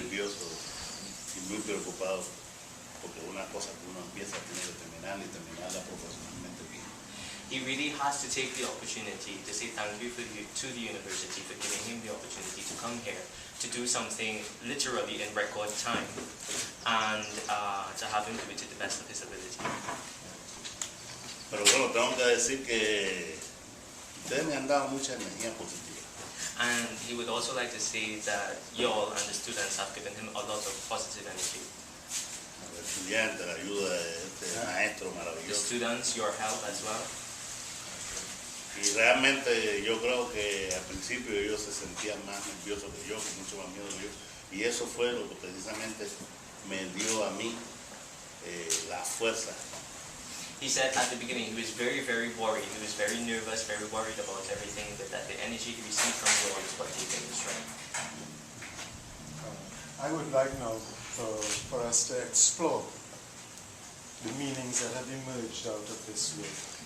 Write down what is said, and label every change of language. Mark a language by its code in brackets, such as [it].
[es] nervioso y muy preocupado porque una cosa que uno empieza tiene que terminarla y terminarla profesionalmente bien. [en] he really has to take the opportunity to say thank you to the university for giving him the opportunity to come here to do something literally in record time and to have him do it to the best of his ability. [es] Pero bueno, tengo que decir que ustedes me han dado mucha energía positiva. [en] And he would also like to say that y'all and the students have given him a lot of positive energy. [es] A los estudiantes, la ayuda de este maestro [en] The [es] maravilloso. [en] students, your help as well. [es] Y realmente yo creo que al principio ellos se sentían más nerviosos que yo, con mucho más miedo que yo. Y eso fue lo que precisamente me dio a mí la fuerza. [en] He said at the beginning he was very, very worried. He was very nervous, very worried about everything, but that the energy he received from you all is what gave him the strength. I would like now for us to explore the meanings that have emerged out of this work.